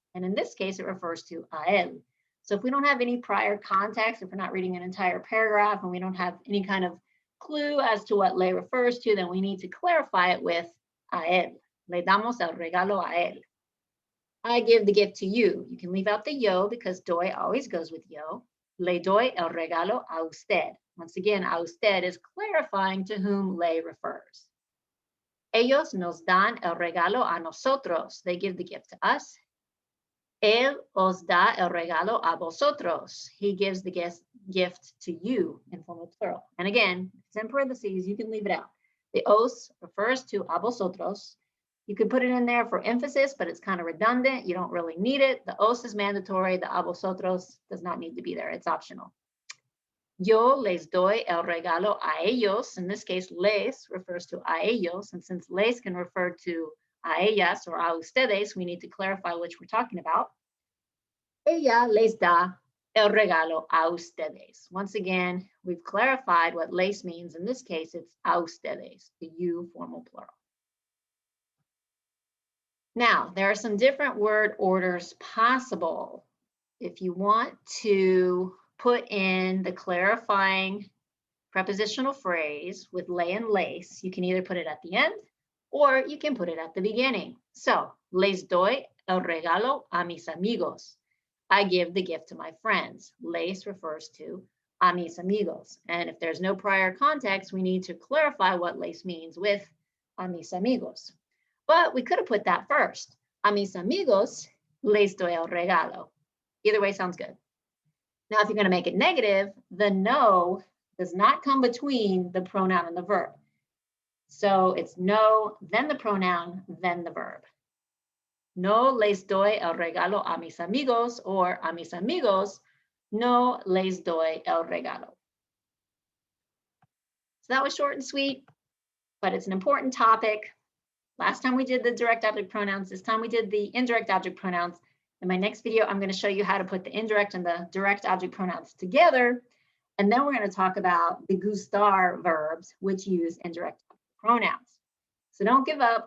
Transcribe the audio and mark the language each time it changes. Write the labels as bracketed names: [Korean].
[English] And in this case, it refers to a él. So if we don't have any prior context, if we're not reading an entire paragraph and we don't have any kind of clue as to what le refers to, then we need to clarify it with a él. [Spanish] Le damos el regalo a él. [English] I give the gift to you. You can leave out the yo because doy always goes with yo. [Spanish] Le doy el regalo a usted. [English] Once again, a usted is clarifying to whom le refers. [Spanish] Ellos nos dan el regalo a nosotros. [English] They give the gift to us. [Spanish] Él os da el regalo a vosotros. [English] He gives the gift to you, informal plural. And again, it's in parentheses, you can leave it out. The os refers to a vosotros. You could put it in there for emphasis, but it's kind of redundant. You don't really need it. The os is mandatory. The a vosotros does not need to be there. It's optional. [Spanish] Yo les doy el regalo a ellos. [English] In this case, les refers to a ellos. And since les can refer to a ellas or a ustedes, we need to clarify which we're talking about. [Spanish] Ella les da el regalo a ustedes. [English] Once again, we've clarified what les means. In this case, it's a ustedes, the you formal plural. Now, there are some different word orders possible. If you want to put in the clarifying prepositional phrase with lay and lace, you can either put it at the end or you can put it at the beginning. [Spanish] So, les doy el regalo a mis amigos. [English] I give the gift to my friends. Les refers to a mis amigos. And if there's no prior context, we need to clarify what les means with a mis amigos. But we could have put that first. [Spanish] A mis amigos les doy el regalo. [English] Either way sounds good. Now, if you're going to make it negative, the no does not come between the pronoun and the verb. So it's no, then the pronoun, then the verb. [Spanish] No les doy el regalo a mis amigos, or a mis amigos, no les doy el regalo. [English] So that was short and sweet, but it's an important topic. Last time we did the direct object pronouns. This time we did the indirect object pronouns. In my next video, I'm going to show you how to put the indirect and the direct object pronouns together. And then we're going to talk about the gustar verbs, which use indirect pronouns. So don't give up.